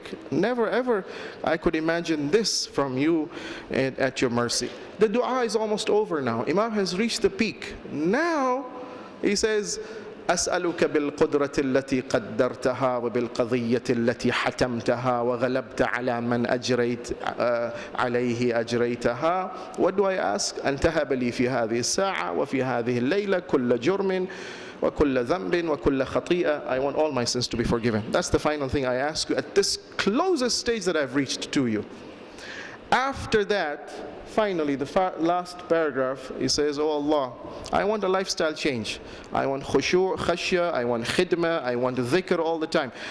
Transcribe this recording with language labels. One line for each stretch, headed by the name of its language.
English: Never ever I could imagine this from you at your mercy. The dua is almost over now. Imam has reached the peak. Now he says,
Arabic: أسألك بالقدرة التي قدرتها وبالقضية التي حتمتها وغلبت على من أجريت عليه أجريتها.
English: What do I ask?
Arabic: أن تهب لي في هذه الساعة وفي هذه الليلة كل جرم وكل ذنب وكل خطيئة.
English: I want all my sins to be forgiven. That's the final thing I ask you at this closest stage that I've reached to you. After that, finally, the last paragraph, he says, oh Allah, I want a lifestyle change. I want khushu', khashya, I want khidmah, I want dhikr all the time.